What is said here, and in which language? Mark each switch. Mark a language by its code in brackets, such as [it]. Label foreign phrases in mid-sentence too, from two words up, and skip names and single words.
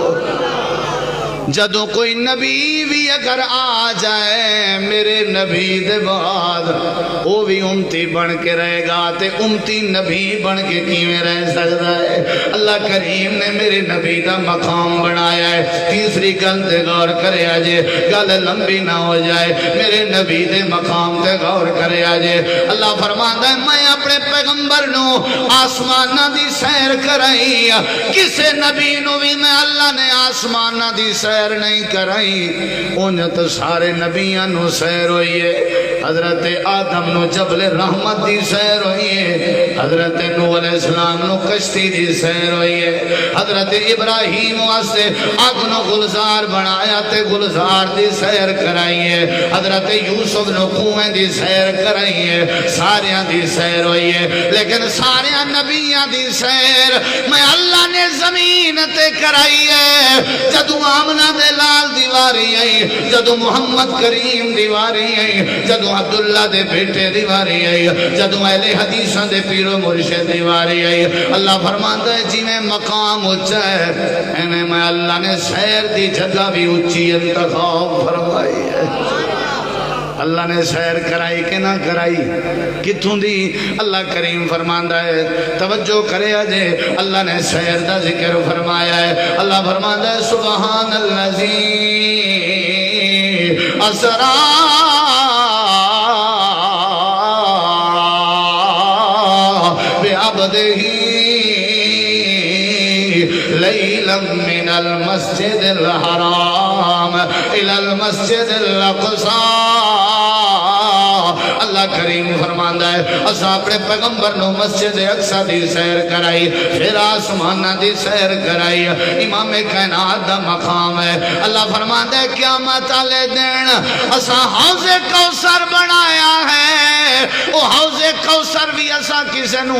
[pa] جدوں کوئی نبی بھی اگر آ جائے میرے نبی دے بعد وہ بھی امتی بن کے رہے گا، تے امتی نبی بن کے کیویں رہ سکتا ہے؟ اللہ کریم نے میرے نبی دا مقام بنایا ہے۔ تیسری گل تے غور کرے آجے، گل لمبی نہ ہو جائے، میرے نبی دے مقام تے غور کرے آجے۔ اللہ فرماتا ہے میں اپنے پیغمبر نو آسمانہ دی سیر کرائی، کسے نبی نو بھی میں اللہ نے آسمانہ دی سیر نہیں کرائی، انہیں تو سارے نبیاں نو سیر ہوئی ہے۔ حضرت آدم نو جبل رحمت دی سیر ہوئی ہے، حضرت نوح [ar] علیہ السلام [pa] نو کشتی دی سیر ہوئی ہے، حضرت ابراہیم واسطے آگ نو گلزار بنایا تے گلزار دی سیر کرائی ہے، حضرت یوسف نو کنویں دی سیر کرائی ہے، ساریاں دی سیر ہوئی ہے، لیکن ساریاں نبیاں دی سیر میں اللہ نے زمین تے کرائی ہے۔ جدو آمنہ دے لال دیواری آئی، جدو محمد کریم دیواری آئی، جدو عبداللہ دے بیٹے دیواری آئی، جدو اہل حدیثاں دے پیر و مرشد دیواری آئی، اللہ فرماتا ہے جی میں مقام اچھا ہے، انہیں میں اللہ نے سیر دی جگہ بھی اچھی انتخاب فرمائی ہے۔ اللہ نے سیر کرائی کہ نہ کرائی؟ کتھوں دی؟ اللہ کریم فرماندا ہے، توجہ کرے آجے، اللہ نے سیر دا ذکر فرمایا ہے۔ [ar] اللہ فرماندا ہے سبحان الذی اسرا بعبدہ لیلا من المسجد الحرام الى المسجد الاقصى [pa] مولا کریم فرماندا ہے اساں اپنے پیغمبر نو مسجد اقصی دی سیر کرائی پھر آسمانہ دی سیر کرائی امام کائنات دا مقام ہے اللہ فرماندا ہے قیامت والے دن اساں حوض کوثر بنایا ہے او حوض کوثر بھی اساں کسے نو